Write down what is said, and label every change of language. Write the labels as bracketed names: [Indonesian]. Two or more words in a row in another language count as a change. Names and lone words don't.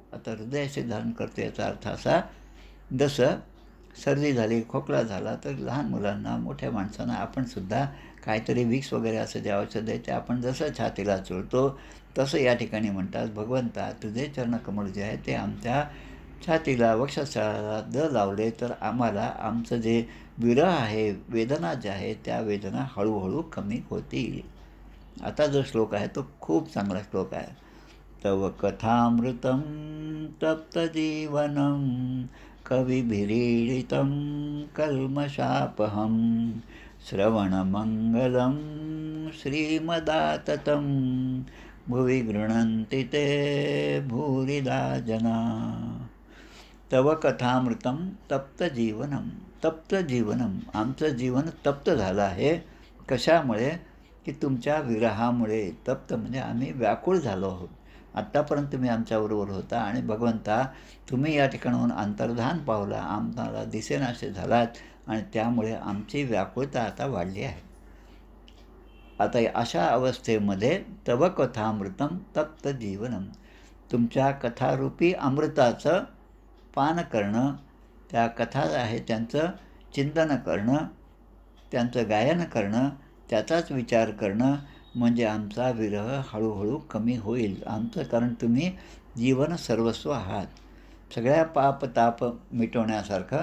[Marathi] आता हृदयाशी धारण करतो याचा अर्थ असा, जसं सर्दी झाली, खोकला झाला तर लहान मुलांना, मोठ्या माणसांना आपणसुद्धा काहीतरी विक्स वगैरे असं जे औषध आहे ते आपण जसं छातीला चोळतो तसं या ठिकाणी म्हणतात, भगवंता तुझे चरणकमल जे आहे ते आमच्या छातीला, वक्षस्थळाला लावले तर आम्हाला आमचं जे विरह आहे, वेदना ज्या आहेत त्या वेदना हळूहळू कमी होतील. आता जो श्लोक आहे तो खूप चांगला श्लोक आहे. [Sanskrit] तव कथामृतं तप्तजीवनं कविभिरीडितं कल्मषापहं श्रवणमङ्गलं श्रीमदाततं भुवि गृह्णन्ति ते भूरिदा जना. तव कथामृतं तप्त जीवनम, [Marathi] आमचं जीवन तप्त झालं आहे. कशामुळे? की तुमच्या विरहामुळे. तप्त म्हणजे आम्ही व्याकुळ झालो आहोत. आत्तापर्यंत तुम्ही आमच्याबरोबर होता आणि भगवंता तुम्ही या ठिकाणाहून अंतर्धान पावला, आम्हाला दिसेनासे झालात आणि त्यामुळे आमची व्याकुळता आता वाढली आहे. आता अशा अवस्थेमध्ये [Sanskrit] तव कथामृतं तप्त जीवनम, [Marathi] तुमच्या कथारूपी अमृताचं पान करणं, त्या कथा आहे त्यांचं चिंतन करणं, त्यांचं गायन करणं, त्याचाच विचार करणं म्हणजे आमचा विरह हळूहळू कमी होईल. आमचं, कारण तुम्ही जीवन सर्वस्व आहात, सगळ्या पाप ताप मिटवण्यासारखं.